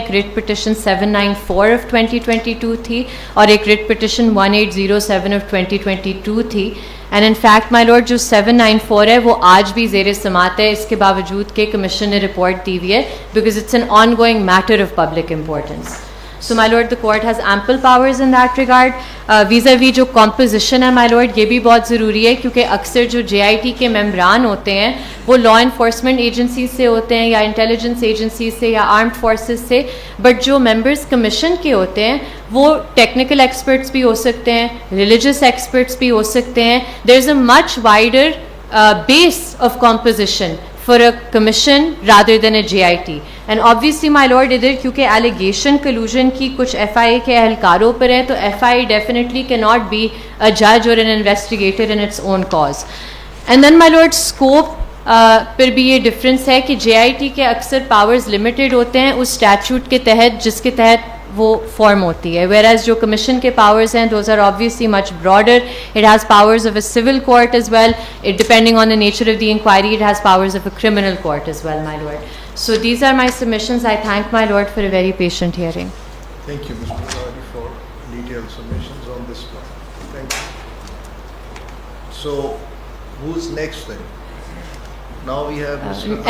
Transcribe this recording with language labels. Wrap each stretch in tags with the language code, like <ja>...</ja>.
<ur>ایک writ petition 794 of 2022 تھی اور ایک ریٹ پٹیشن 1807 آف 2022 تھی. And in fact my lord جو 794 ہے وہ آج بھی زیر سماعت ہے, اس کے باوجود کہ کمیشن نے رپورٹ دی ہوئی ہے,</ur> <en>Because it's an ongoing matter of public importance. So my lord, the court has ample powers in that regard.</en> <ur>vis-a-vis جو composition ہے my lord, یہ بھی بہت ضروری ہے کیونکہ اکثر جو JIT کے ممبران ہوتے ہیں وہ لا انفورسمنٹ ایجنسیز سے ہوتے ہیں یا انٹیلیجنس ایجنسیز سے یا آرمڈ فورسز سے, بٹ جو ممبرز کمیشن کے ہوتے ہیں وہ ٹیکنیکل ایکسپرٹس بھی ہو سکتے ہیں, ریلیجس ایکسپرٹس بھی ہو سکتے ہیں.</ur> <en>There is a much wider base of composition for a commission rather than a JIT. And obviously my lord</en> <ur>ادھر کیونکہ</ur> <en>allegation collusion</en> <ur>کی کچھ FIA کے اہلکاروں پر ہے تو</ur> <en>FIA definitely cannot be a judge or an investigator in its own cause. And then my lord</en> <ur>scope پر بھی یہ ڈفرینس ہے کہ JIT کے اکثر پاورز لمیٹڈ ہوتے ہیں اس اسٹیچوٹ کے تحت جس کے تحت وہ فارم ہوتی ہے, whereas جو کمیشن کے پاورز ہیں</ur> <en>those are obviously much broader. It has powers of a civil court as well. It depending on the nature of the inquiry, it has powers of a criminal court as well, my lord. So these are my submissions. I thank my lord for a very patient hearing. Thank you, Mr. Zawadi, for detailed submissions on this point. Thank you. So, who's next then? Now we have Mr.</en>